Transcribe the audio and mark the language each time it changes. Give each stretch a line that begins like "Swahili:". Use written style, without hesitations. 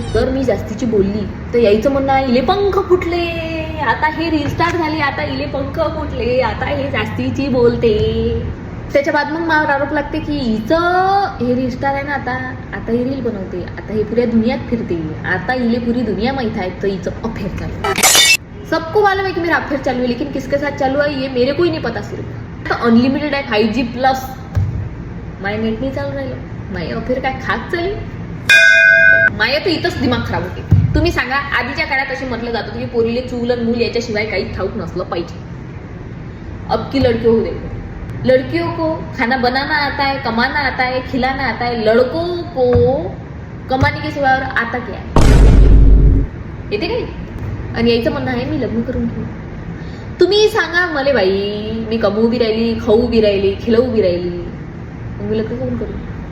Marathi: जर मी जास्तीची बोलली तर यायचं म्हणणं आहे इले पंख फुटले, आता हे रिस्टार्ट झाले, आता इले पंख फुटले, आता हे जास्तीची बोलते. त्याच्या बाद मग मला आरोप लागते की हिचं हे रिस्टार आहे ना, आता ही रील बनवते, आता हे पुऱ्या दुनियात फिरते, आता इले पूरी दुनिया माहित आहे, तर हिचं अफेअर चालू है.
Hindi: सबको मालूम है कि मेरा अफेयर चालू है, लेकिन किसके साथ चालू है ये मेरे को ही नहीं पता.
Marathi: सिर्फ तो अनलिमिटेड आहे 5G प्लस. माय नेट नाही चालू राहिलं, माय अफेअर काय खात चालली. माया तर इथंच दिमाग खराब होते. तुम्ही सांगा, आधीच्या काळात असे म्हटलं जात होतं की पोरीले चूल आणि मूल याच्याशिवाय काही ठाऊक नसलं पाहिजे.
Hindi: अब की लड़कियों को देखो, लड़कियों को खाना बनाना आता है, कमाना आता है, खिलाना आता है. लड़कों को कमाने के सिवा और आता क्या है?
Marathi: येते काही. आणि यायचं म्हणणं आहे मी लग्न करून घेऊ. तुम्ही सांगा मला बाई, मी कमवू बी राहिली, खाऊ बी राहिली, खिलवू बी राहिली, मी लग्न करून करू.